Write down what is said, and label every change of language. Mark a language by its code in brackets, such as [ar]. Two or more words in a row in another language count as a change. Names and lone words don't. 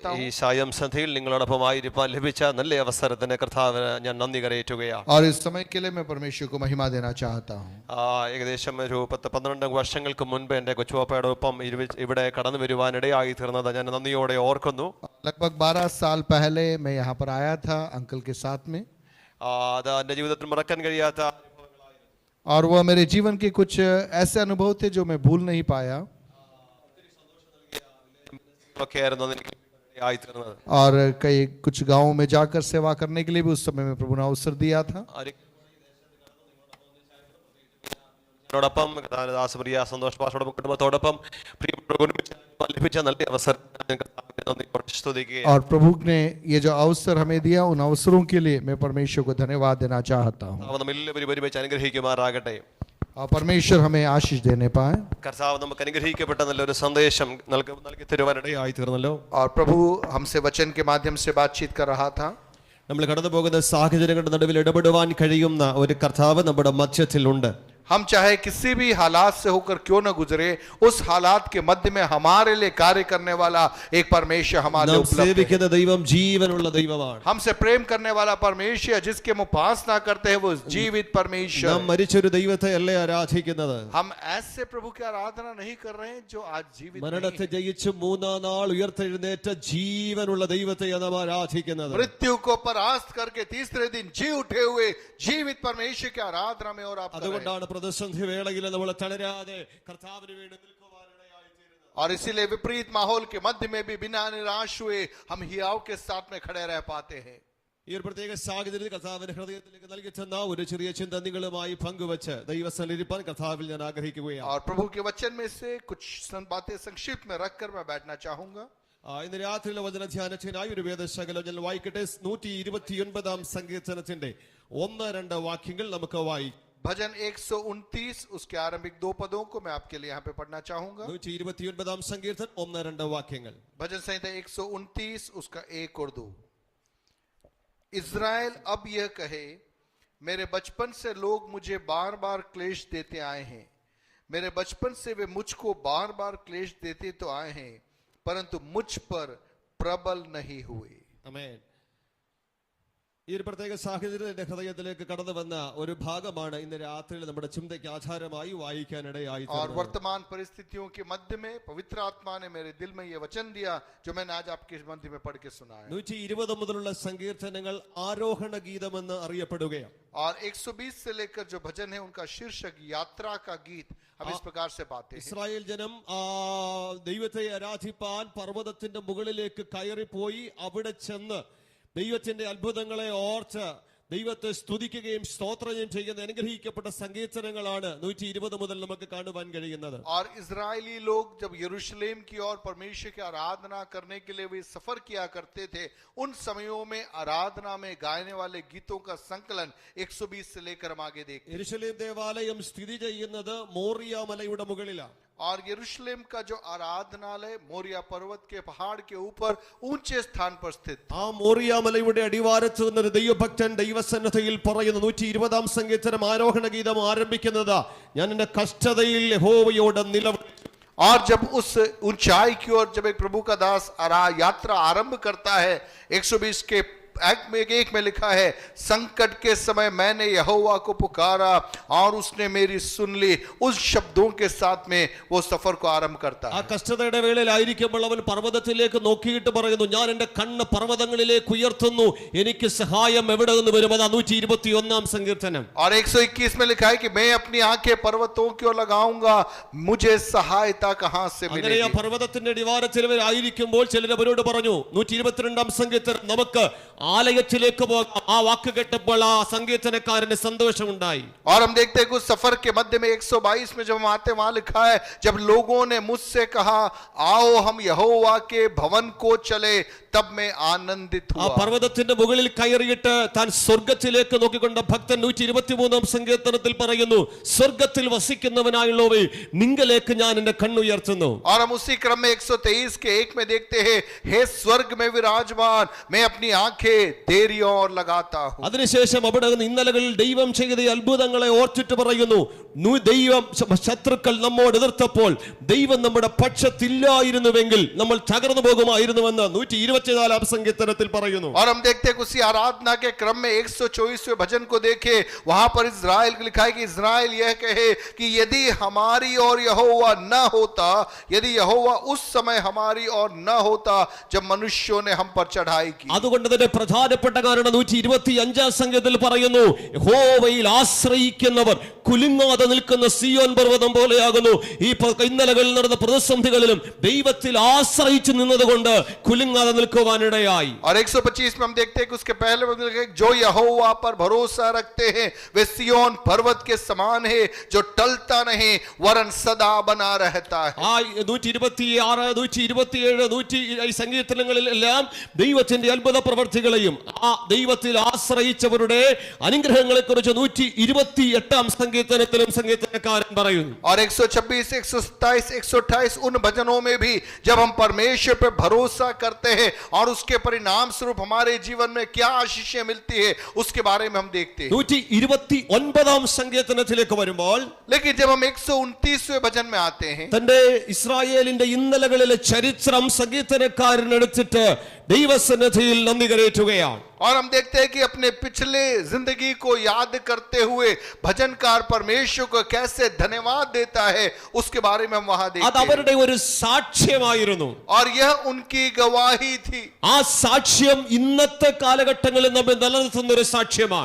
[ml] ഈ [hi] हूँ. [ml] സായം സന്ധ്യയിൽ നിങ്ങളോടൊപ്പമായിരിക്കാൻ ലഭിച്ച നല്ല അവസരത്തിന് കർത്താവിന് ഞാൻ നന്ദി കരയേറ്റുകയാണ്. [hi] और इस समय के लिए मैं परमेश्वर को महिमा देना चाहता हूँ. [ml] ഏകദേശം ഒരു 10-12 വർഷങ്ങൾക്ക് മുൻപ് എൻ്റെ കൊച്ചുവാപ്പയോടൊപ്പം ഇവിടെ കടന്നു വരുവാനിടയായി തീർന്നത് ഞാൻ നന്ദിയോടെ ഓർക്കുന്നു. [hi] लगभग 12 साल पहले मैं यहाँ पर आया था अंकल के साथ में. [ml] അത് എൻ്റെ ജീവിതത്തിൽ മറക്കാൻ കഴിയാത്ത [hi] और वह मेरे जीवन के कुछ ऐसे अनुभव थे जो मैं भूल नहीं पाया. [ml] ഒക്കെ ആയിരുന്നു എനിക്ക് ആയി തീർന്നത്. [hi] और कई कुछ गांवों में जाकर सेवा करने के लिए भी उस समय में प्रभु ने अवसर दिया था. [ml] എന്നോടൊപ്പം ദാസപ്രിയ സന്തോഷ് പാസ്റ്ററുടെ കുടുംബത്തോടൊപ്പം പ്രിയപ്പെട്ട ലഭിച്ച നല്ല അവസരം ഞാൻ കർത്താവിനെ നന്ദിയോടെ സ്തുതിക്കുകയാണ്. [hi] और प्रभु ने ये जो अवसर हमें दिया, उन अवसरों के लिए मैं परमेश्वर को धन्यवाद देना चाहता हूँ. [ml] കർത്താവ് നമ്മെല്ലാവരും ഒരുമിച്ച് അനുഗ്രഹിക്കുമാറാകട്ടെ. [hi] और परमेश्वर हमें आशीष देने पाए. [ml] കർത്താവ് നമുക്ക് അനുഗ്രഹിക്കപ്പെട്ട നല്ലൊരു സന്ദേശം നൽകി തരുവാനിടയായി തീർന്നല്ലോ. [hi] और प्रभु हमसे वचन के माध्यम से बातचीत कर रहा था. [ml] നമ്മൾ കടന്നു പോകുന്ന സാഹചര്യങ്ങളുടെ നടുവിൽ ഇടപെടുവാൻ കഴിയുന്ന ഒരു കർത്താവ് നമ്മുടെ മധ്യത്തിലുണ്ട്. [hi] हम चाहे किसी भी हालात से होकर क्यों न गुजरे, उस हालात के मध्य में हमारे लिए कार्य करने वाला एक परमेश्वर हमारे लिए उपलब्ध है. [ml] സേവിക്കുന്ന ദൈവം ജീവനുള്ള ദൈവമാണ്. [hi] हमसे प्रेम करने वाला परमेश्वर, जिसके हम उपासना करते हैं, वो जीवित परमेश्वर. [ml] നാം മരിച്ചൊരു ദൈവത്തെ അല്ലേ ആരാധിക്കുന്നത്. [hi] हम ऐसे प्रभु की आराधना नहीं कर रहे हैं जो आज जीवित [ml] മരണത്തെ [hi] नहीं है. [ml] ജയിച്ച് മൂന്നാം നാൾ ഉയർത്തെഴുന്നേറ്റ ജീവനുള്ള ദൈവത്തെയാണ് നാം ആരാധിക്കുന്നത്. [hi] मृत्यु को परास्त करके तीसरे दिन जी उठे हुए जीवित परमेश्वर की आराधना में और आप कर रहे हैं. [ml] അതുകൊണ്ടാണ് പ്രതിസന്ധി വേളയിൽ നമ്മൾ തളരാതെ കർത്താവിന് വേണ്ടി നിൽക്കുവാനിടയായി തീരുന്നത്. [hi] और इसीलिए विपरीत माहौल के मध्य में भी बिना निराश हुए हम हियाव के साथ में खड़े रह पाते हैं. [ml] ഈ ഒരു പ്രത്യേക സാഹചര്യത്തിൽ കർത്താവിന്റെ ഹൃദയത്തിലേക്ക് നൽകി തന്ന ഒരു ചെറിയ ചിന്ത നിങ്ങളുമായി പങ്കുവച്ച് ദൈവസന്നിധിപ്പാൻ കർത്താവിൽ ഞാൻ ആഗ്രഹിക്കുകയാണ്. [hi] और प्रभु के वचन में से कुछ बातें संक्षिप्त में रखकर मैं बैठना चाहूंगा. [ml] ഇന്ന് രാത്രിയിലെ വചനധ്യാനത്തിനായി ഒരു വേദശകലം ഞാൻ വായിക്കട്ടെ. 129 സങ്കീർത്തനത്തിന്റെ 1-2 വാക്യങ്ങൾ നമുക്ക് വായിക്കാം. [hi] भजन 129 उसके आरंभिक 2 पदों को मैं आपके लिए यहाँ पे पढ़ना चाहूंगा. [ml] 129 സങ്കീർത്തനം 1-2 വാക്യങ്ങൾ. [hi] भजन संहिता 129 उसका 1 और 2. इज़राइल अब यह कहे, मेरे बचपन से लोग मुझे बार बार क्लेश देते आए हैं. मेरे बचपन से वे मुझको बार बार क्लेश देते तो आए हैं, परंतु मुझ पर प्रबल नहीं हुए. [ml] ആമേൻ. ഈ ഒരു പ്രത്യേക സാഹചര്യത്തിൽ എന്റെ ഹൃദയത്തിലേക്ക് കടന്നു വന്ന ഒരു ഭാഗമാണ് ഇന്ന് രാത്രിയിൽ നമ്മുടെ ചിന്തയ്ക്ക് ആധാരമായി വായിക്കാനിടയായി. [hi] और वर्तमान परिस्थितियों के मध्य में पवित्र आत्मा ने मेरे दिल में ये वचन दिया जो मैंने आज आपके मध्य में पढ़ के सुनाया. [ml] 120 മുതലുള്ള സങ്കീർത്തനങ്ങൾ ആരോഹണ ഗീതമെന്ന് അറിയപ്പെടുകയാണ്. [hi] और 120 से लेकर जो भजन है उनका शीर्षक यात्रा का गीत हम इस प्रकार से पाते हैं. [ml] ഇസ്രായേൽ ജനം ദൈവത്തെ ആരാധിപ്പാൻ പർവ്വതത്തിന്റെ മുകളിലേക്ക് കയറിപ്പോയി അവിടെ ചെന്ന് ദൈവത്തിന്റെ അത്ഭുതങ്ങളെ ഓർത്ത് ദൈവത്തെ സ്തുതിക്കുകയും സ്തോത്രം ചെയ്യുന്ന അനുഗ്രഹിക്കപ്പെട്ട സങ്കീർത്തനങ്ങളാണ് 120 മുതൽ നമുക്ക് കാണുവാൻ കഴിയുന്നത്. [hi] और इजरायली लोग जब यरूशलेम की ओर परमेश्वर की आराधना करने के लिए वे सफर किया करते थे, उन समयों में आराधना में गाने वाले गीतों का संकलन 120 से लेकर हम आगे देखते हैं. [ml] യെരൂശലേം ദേവാലയം സ്ഥിതി ചെയ്യുന്നത് മോറിയ മലയുടെ മുകളിലാണ്. [hi] और यरूशलेम का जो आराधनालय मोरिया पर्वत के पहाड़ के ऊपर ऊंचे स्थान पर स्थित. [ml] ആ മോറിയ മലയുടെ അടിവാരത്ത് നിന്നൊരു ദൈവഭക്തൻ ദൈവസന്നിധിയിൽ പറയുന്നു. 120 സങ്കീർത്തനം ആരോഹണ ഗീതം ആരംഭിക്കുന്നത്, ഞാൻ എന്റെ കഷ്ടതയിൽ യഹോവയോട് നിലവിളിച്ചു. [hi] और जब उस ऊंचाई की ओर जब एक प्रभु का दास यात्रा आरंभ करता है, 120 के एक में लिखा है, संकट के समय मैंने यहोवा को पुकारा और उसने मेरी सुन ली. उस शब्दों के साथ में वो सफर को आरंभ करता [ml] ആ [hi] है. [ml] കഷ്ടതയുടെ വേളയിലായിരിക്കുമ്പോൾ അവൻ പർവ്വതത്തിലേക്ക് നോക്കിയിട്ട് പറയുന്നു, ഞാൻ എന്റെ കണ്ണ് പർവ്വതങ്ങളിലേക്ക് ഉയർത്തുന്നു, എനിക്ക് സഹായം എവിടെ നിന്ന് വരും. അതാ 121 സങ്കീർത്തനം. [hi] और 121 में लिखा है कि मैं अपनी आंखें पर्वतों की ओर लगाऊंगा, मुझे सहायता कहां से [ml] അങ്ങനെ ആ [hi] मिलेगी. [ml] പർവ്വതത്തിന്റെ അടിവാരത്തിൽ ആയിരിക്കുമ്പോൾ ചിലർ അവരോട് പറഞ്ഞു. 122 സങ്കീർത്തനം, നമുക്ക് ആലയത്തിലേക്ക് പോകാം. ആ വാക്ക് കേട്ടപ്പോൾ ആ സങ്കീർത്തനക്കാരന് സന്തോഷമുണ്ടായി. [hi] और हम देखते हैं कि उस सफर के मध्य में 122 में जब हम आते वहां लिखा है, जब लोगों ने मुझसे कहा आओ हम यहोवा के भवन को चले, तब मैं आनंदित [ml] ആ [hi] हुआ. [ml] പർവ്വതത്തിന്റെ മുകളിൽ കയറിയിട്ട് താൻ സ്വർഗത്തിലേക്ക് നോക്കിക്കൊണ്ട ഭക്തൻ 123 സങ്കീർത്തനത്തിൽ പറയുന്നു, സ്വർഗത്തിൽ വസിക്കുന്നവനായുള്ളവേ നിങ്കലേക്ക് ഞാൻ എന്റെ കണ്ണുയർത്തുന്നു. [hi] और हम उसी क्रम में 123 के 1 में देखते हैं, हे स्वर्ग में विराजमान, मैं अपनी आंखें तेरी ओर लगाता हूं. [ml] അതിനുശേഷം അവിടെ നിന്ന് ഇന്നലകളിൽ ദൈവം ചെയ്ത അത്ഭുതങ്ങളെ ഓർത്തിട്ട് പറയുന്നു, ദൈവം ശത്രുക്കൾ നമ്മോട് എതിർത്തപ്പോൾ ദൈവം നമ്മുടെ പക്ഷത്തില്ലായിരുന്നുവെങ്കിൽ നമ്മൾ തകർന്നു പോകുമായിരുന്നുവെന്ന് 124 സങ്കീർത്തനത്തിൽ പറയുന്നു. [hi] और हम देखते हैं कि उसी आराधना के क्रम में 124वें भजन को देखे, वहां पर इज़राइल को लिखा है कि इज़राइल यह कहे कि यदि हमारी और यहोवा न होता, यदि यहोवा उस समय हमारी और न होता जब मनुष्यों ने हम पर चढ़ाई की. [ml] അതുകൊണ്ട് തന്നെ പ്രധാനപ്പെട്ട കാരണം 125 സംഖ്യത്തിൽ പറയുന്നു, യഹോവയിൽ ആശ്രയിക്കുന്നവർ കുലുങ്ങാതെ നിൽക്കുന്ന സിയോൻ പർവ്വതം പോലെയാകുന്നു. ഈ ഇന്നലകളിൽ നടന്ന പ്രതിസന്ധികളിലും ദൈവത്തിൽ ആശ്രയിച്ചു നിന്നതുകൊണ്ട് കുലുങ്ങാതെ നിൽക്കുവാനിടയായി. [hi] और 125 में हम देखते हैं कि उसके पहले जो यहोवा पर भरोसा रखते हैं वे सियोन पर्वत के समान है जो टलता नहीं वरन सदा बना रहता है. [ml] ആ 126, 127, ഈ സങ്കീർത്തനങ്ങളിലെല്ലാം ദൈവത്തിന്റെ അത്ഭുത പ്രവർത്തികളെയും ആ ദൈവത്തിൽ ആശ്രയിച്ചവരുടെ അനുഗ്രഹങ്ങളെ കുറിച്ച് 128 സങ്കീർത്തനത്തിലും സങ്കീർത്തനക്കാരൻ പറയുന്നു. [hi] और 126, 127, 128 उन भजनों में भी जब हम परमेश्वर पर भरोसा करते हैं और उसके परिणाम स्वरूप हमारे जीवन में क्या आशीषें मिलती है उसके बारे में हम देखते हैं. [ml] 129 സങ്കീർത്തനത്തിലേക്ക് വരുമ്പോൾ, [hi] लेकिन जब हम 129वें भजन में आते हैं [ml] തന്റെ ഇസ്രായേലിന്റെ ഇന്നലകളിലെ ചരിത്രം സങ്കീർത്തനക്കാരൻ എടുത്തിട്ട് ദൈവസന്നിധിയിൽ നന്ദി കരേറ്റുകയാണ്. [hi] और हम देखते हैं कि अपने पिछले जिंदगी को याद करते हुए भजनकार परमेश्वर को कैसे धन्यवाद देता है उसके बारे में हम वहां देखते [ml] അത് അവരുടെ ഒരു സാക്ഷ്യമായിരുന്നു. [hi] और यह उनकी गवाही थी. [ml] ആ സാക്ഷ്യം ഇന്നത്തെ കാലഘട്ടങ്ങളിൽ നമ്മെ നിലനിർത്തുന്ന ഒരു സാക്ഷ്യമാണ്.